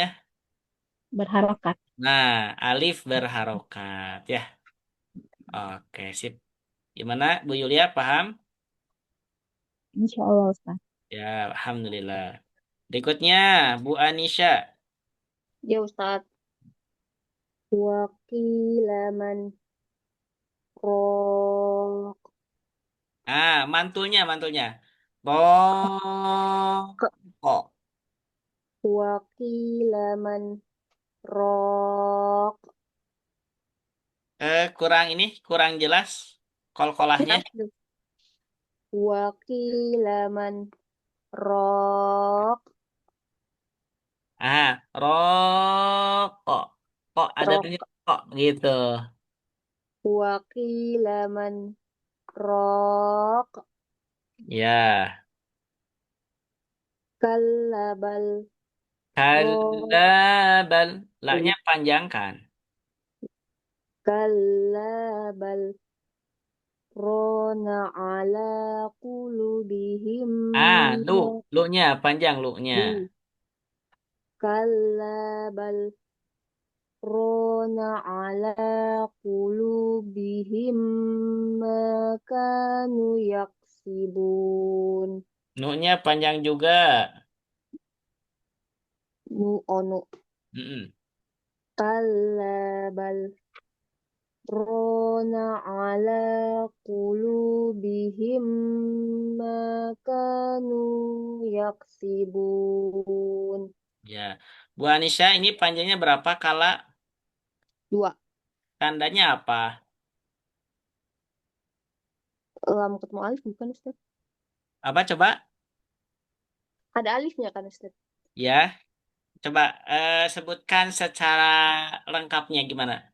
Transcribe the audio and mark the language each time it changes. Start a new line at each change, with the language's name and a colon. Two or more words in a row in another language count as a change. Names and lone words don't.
Indonesian: Berharokat. Nah, alif berharokat ya. Oke, sip. Gimana, Bu Yulia, paham?
Arabic: إن شاء الله
Indonesian: Ustaz. Ya, alhamdulillah. Berikutnya, Bu Anisha. Ya Ustaz.
Arabic: وقيل من راق
Indonesian: Mantulnya. Kok.
Arabic: وقيل من راق
Indonesian: Kurang jelas. Kol-kolahnya.
Arabic: وقيل من راق
Indonesian: Rokok. Kok ada
Arabic: rok
Indonesian: tulisan kok gitu.
Arabic: وقيل من راق
Indonesian: Ya.
Arabic: كلا بل رك
Indonesian: Kalabal. Laknya panjang kan?
Arabic: كلا بل ران على قلوبهم
Indonesian: Lu. Lu-nya panjang lu-nya.
Arabic: كلا بل ران على قلوبهم ما كانوا يكسبون.
Indonesian: Nu-nya panjang juga. Nu onu Mm-mm.
Arabic: كلا بل ران على قلوبهم ما كانوا يكسبون.
Indonesian: Ya. Bu Anisha, ini panjangnya berapa kala? Dua. Tandanya apa? Lam ketemu alif bukan Ustaz? Apa coba? Ada alifnya kan Ustaz? Ya. Coba sebutkan secara lengkapnya gimana?